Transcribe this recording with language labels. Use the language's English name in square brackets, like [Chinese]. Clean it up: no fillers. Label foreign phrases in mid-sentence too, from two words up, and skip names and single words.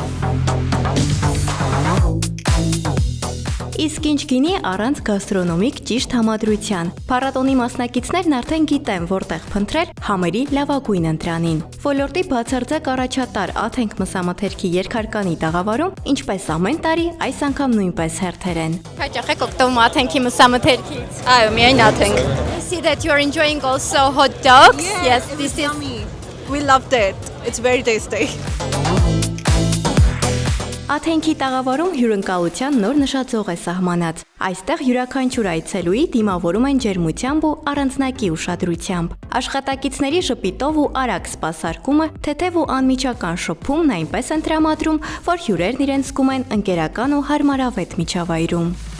[Armenian] Իսկ ինչ գինի առանց գաստրոնոմիկ ճիշտ համադրության։ Փառատոնի մասնակիցներն արդեն գիտեն որտեղ փնտրել համերի լավագույն ընտրանին։ Ոլորտի բացարձակ առաջատար Աթենք մսամթերքի երկհարկանի տաղավարում, ինչպես ամեն տարի, այս անգամ նույնպես հերթեր են։ Հաճախ եք օգտվում Աթենքի մսամթերքից։ Այո, միայն Աթենք։ [English] I see that you're enjoying also hot dogs. Yes, this is yummy. We loved it. It's very tasty. [Armenian] Աթենքի տաղավարում հյուրընկալության նոր նշաձող է սահմանած։ Այստեղ յուրաքանչյուր այցելուի դիմավորում են ջերմությամբ ու առանձնակի ուշադրությամբ։ Աշխատակիցների ժպիտով ու արագ սպասարկումը, թեթև ու անմիջական շփումն այնպես են տրամադրում, որ հյուրերն իրենց զգում են ընկերական ու հարմարավետ միջավայրում։